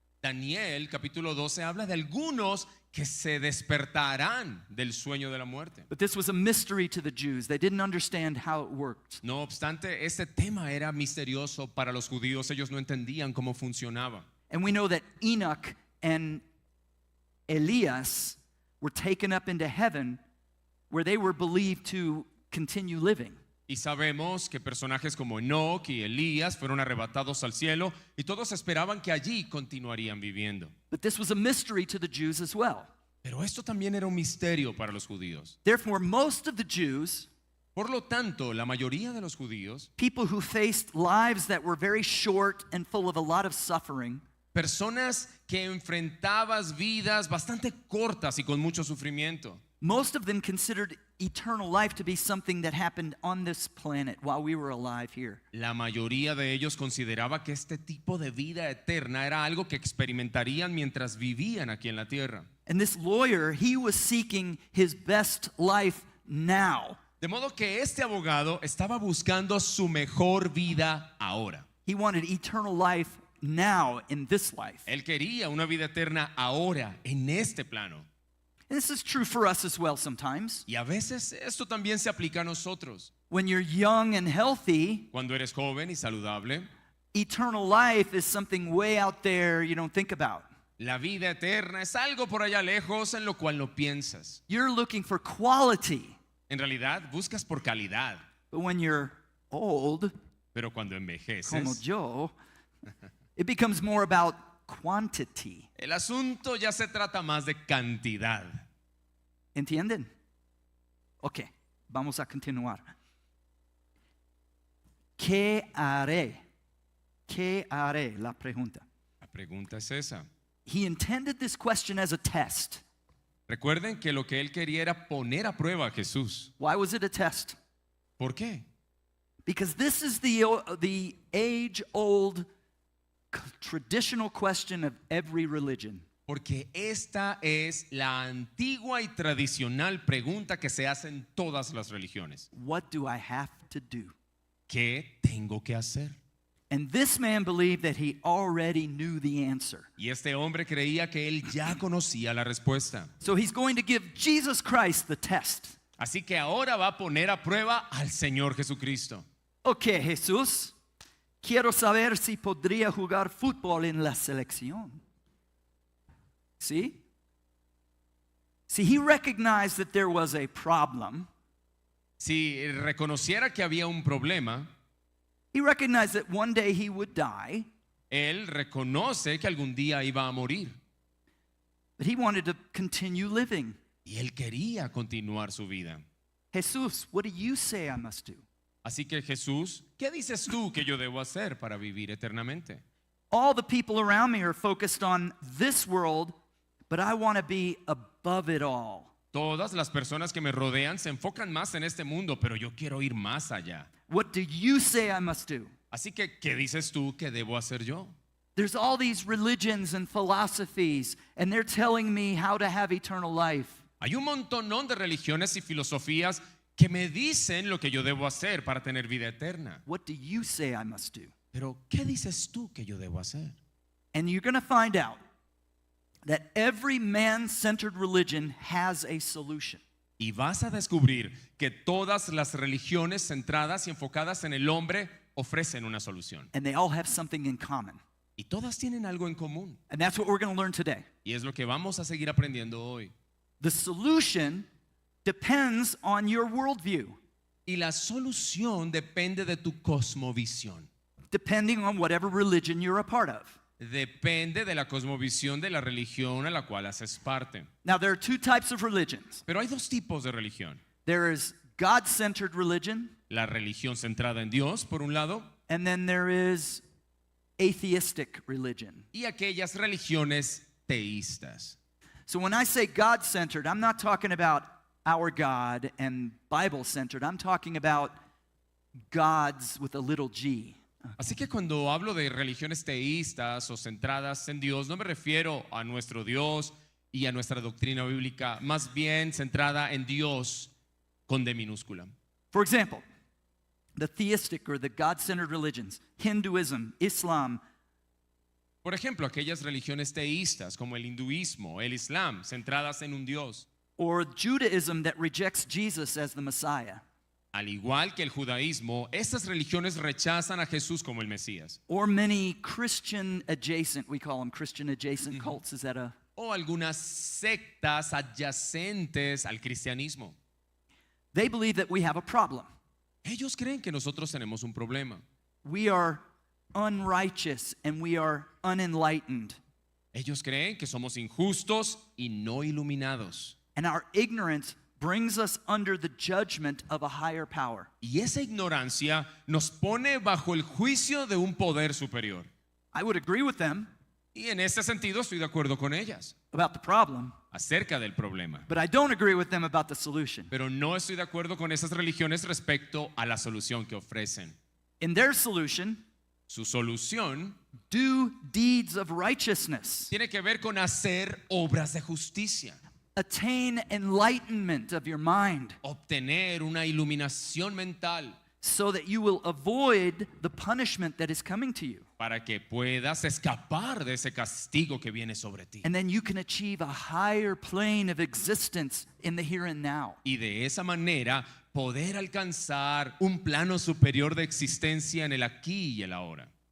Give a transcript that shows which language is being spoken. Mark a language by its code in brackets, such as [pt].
[es] Daniel capítulo 12 habla de algunos que se despertarán del sueño de la muerte. [en] But this was a mystery to the Jews. They didn't understand how it worked. [es] No obstante, este tema era misterioso para los judíos. Ellos no entendían cómo funcionaba. [en] And we know that Enoch and Elias were taken up into heaven where they were believed to continue living. [es] Y sabemos que personajes como Enoch y Elías fueron arrebatados al cielo y todos esperaban que allí continuarían viviendo. [en] But this was a mystery to the Jews as well. [es] Pero esto también era un misterio para los judíos. [en] Therefore, most of the Jews, [es] Por lo tanto, la mayoría de los judíos, [en] people who faced lives that were very short and full of a lot of suffering, [es] personas que enfrentabas vidas bastante cortas y con mucho sufrimiento, [en] most of them considered eternal life to be something that happened on this planet while we were alive here. [es] la mayoría de ellos consideraba que este tipo de vida eterna era algo que experimentarían mientras vivían aquí en la tierra. [en] And this lawyer, he was seeking his best life now. [es] De modo que este abogado estaba buscando su mejor vida ahora. [en] He wanted eternal life now in this life. [es] Él quería una vida eterna ahora, en este plano. [en] And this is true for us as well sometimes. [es] Y a veces esto también se aplica a nosotros. [en] When you're young and healthy, [es] Cuando eres joven y saludable, [en] eternal life is something way out there you don't think about. [es] la vida eterna es algo por allá lejos en lo cual no piensas. [en] You're looking for quality. [es] En realidad buscas por calidad, [en] But when you're old, [es] pero cuando como envejeces, [en] yo, it becomes more about quantity. [es] el asunto ya se trata más de cantidad. ¿Entienden? Ok, vamos a continuar. ¿Qué haré? ¿Qué haré? La pregunta. La pregunta es esa. [en] He intended this question as a test. [es] Recuerden que lo que él quería era poner a prueba a Jesús. [en] Why was it a test? [es] ¿Por qué? [en] Because this is the age-old traditional question of every religion. [es] Porque esta es la antigua y tradicional pregunta que se hace en todas las religiones. [en] What do I have to do? [es] ¿Qué tengo que hacer? [en] And this man believed that he already knew the answer. [es] Y este hombre creía que él ya conocía la respuesta. [en] So he's going to give Jesus Christ the test. [es] Así que ahora va a poner a prueba al Señor Jesucristo. Ok, Jesús, quiero saber si podría jugar fútbol en la selección. ¿Sí? [en] See, he recognized that there was a problem. [es] Si reconociera que había un problema, [en] He recognized that one day he would die, [es] él reconoce que algún día iba a morir. [en] but he wanted to continue living. [es] Y él quería continuar su vida. [en] Jesus, what do you say I must do? [es] Así que Jesús, ¿qué dices tú que yo debo hacer para vivir eternamente? [en] All the people around me are focused on this world, but I want to be above it all. [es] Todas las personas que me rodean se enfocan más en este mundo, pero yo quiero ir más allá. [en] What do you say I must do? [es] Así que, ¿qué dices tú que debo hacer yo? [en] There's all these religions and philosophies, and they're telling me how to have eternal life. [es] Hay un montonón de religiones y filosofías que me dicen lo que yo debo hacer para tener vida eterna. [en] What do you say I must do? [es] Pero, ¿qué dices tú que yo debo hacer? [en] And you're going to find out that every man-centered religion has a solution. [es] Y vas a descubrir que todas las religiones centradas y enfocadas en el hombre ofrecen una solución. [en] And they all have something in common. [es] Y todas tienen algo en común. [en] And that's what we're going to learn today. [es] Y es lo que vamos a seguir aprendiendo hoy. [en] The solution depends on your worldview, [es] Y la solución depende de tu cosmovisión. [en] depending on whatever religion you're a part of. [es] Depende de la cosmovisión de la religión a la cual haces parte. [en] Now, there are two types of religions. [es] Pero hay dos tipos de religión. [en] There is God-centered religion, [es] La religión centrada en Dios, por un lado, [en] and then there is atheistic religion. [es] y aquellas religiones teístas. [en] So when I say God-centered, I'm not talking about our God and Bible-centered. I'm talking about gods with a little g. [es] Así que cuando hablo de religiones teístas o centradas en Dios, no me refiero a nuestro Dios y a nuestra doctrina bíblica, más bien centrada en Dios con D minúscula. [en] For example, the theistic or the God-centered religions, Hinduism, Islam, [es] Por ejemplo, aquellas religiones teístas como el hinduismo, el islam, centradas en un Dios, [en] or Judaism that rejects Jesus as the Messiah, [es] al igual que el judaísmo, estas religiones rechazan a Jesús como el Mesías. [en] or many Christian adjacent, we call them Christian adjacent cults. Is that a [es] O algunas sectas adyacentes al cristianismo. [en] They believe that we have a problem. [es] Ellos creen que nosotros tenemos un problema. [en] We are unrighteous and we are unenlightened. [es] Ellos creen que somos injustos y no iluminados. [en] And our ignorance brings us under the judgment of a higher power. [es] Y esa ignorancia nos pone bajo el juicio de un poder superior. [en] I would agree with them [es] Y en ese sentido estoy de acuerdo con ellas [en] about the problem, [es] acerca del problema. [en] but I don't agree with them about the solution. [es] Pero no estoy de acuerdo con esas religiones respecto a la solución que ofrecen. [en] In their solution, [es] Su solución [en] do deeds of righteousness, [es] tiene que ver con hacer obras de justicia, [en] attain enlightenment of your mind, [es] obtener una iluminación mental [en] so that you will avoid the punishment that is coming to you. [es] para que puedas escapar de ese castigo que viene sobre ti. [en] And then you can achieve a higher plane of existence in the here and now. [es] Y de esa manera poder alcanzar un plano superior de existencia en el aquí y el ahora.